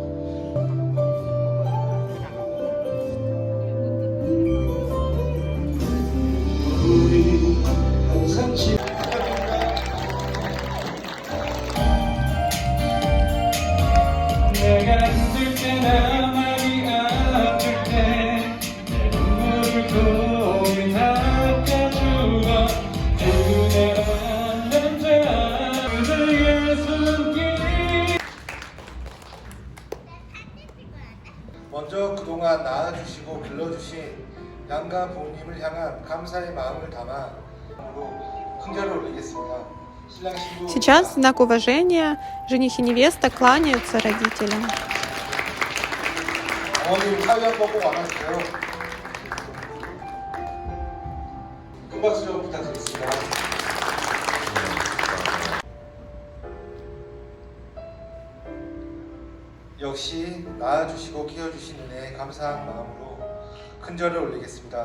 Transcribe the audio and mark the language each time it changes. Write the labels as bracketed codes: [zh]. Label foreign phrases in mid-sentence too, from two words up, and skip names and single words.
[ko] 우리 항상 내가 힘들 때나 마음이 아플 때 내 눈물을 고이 닦아주고 그대란 남자 그대의 손길 먼저 그동안 낳아주시고 길러주신 양가 부모님을 향한 감사의 마음을 담아 큰절을 올리겠습니다. 신랑 신부 [ru] Сейчас, в знак уважения, жених и невеста кланяются родителям. [ko] 어머님 사위 한번 꼭 안아주세요. 큰 박수 좀 부탁드리겠습니다. 역시 낳아주시고 키워주신 은혜에 감사한 마음으로 큰절을 올리겠습니다.